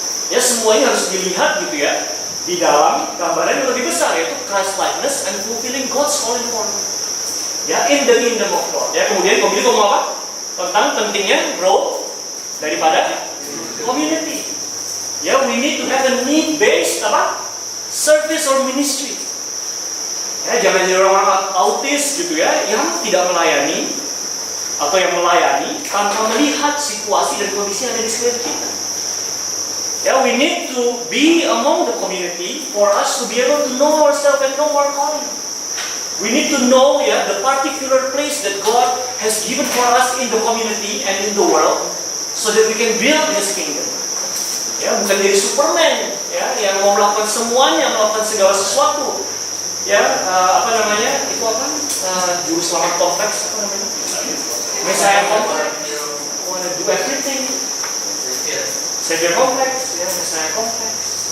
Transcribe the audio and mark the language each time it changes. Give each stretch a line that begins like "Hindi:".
Indonesian: Ya, semuanya harus dilihat gitu ya, di dalam gambaran yang lebih besar, yaitu
English: Christ-likeness and fulfilling God's calling for us.
Indonesian: Ya,
English: in the kingdom of God.
Indonesian: Ya, kemudian Komini ngomong apa? Tentang pentingnya growth daripada community.
English: Ya, we need to have a need-based
Indonesian: apa?
English: Service or ministry.
Indonesian: Ya, jangan jadi orang autis gitu ya, yang tidak melayani atau yang melayani tanpa melihat situasi dan kondisi yang ada di sekitar kita.
English: Ya, we need to be among the community for us to be able to know ourselves and know our calling. We need to know ya the particular place that God has given for us in the community and in the world, so that we can build His kingdom.
Indonesian: Ya, bukan jadi Superman ya yang mau melakukan semuanya, melakukan segala sesuatu. Ya, apa namanya? Itu apa? Juru selamat kompleks apa namanya?
English: Messiah kompleks. Wanna do everything. Savior kompleks, ya, Messiah kompleks.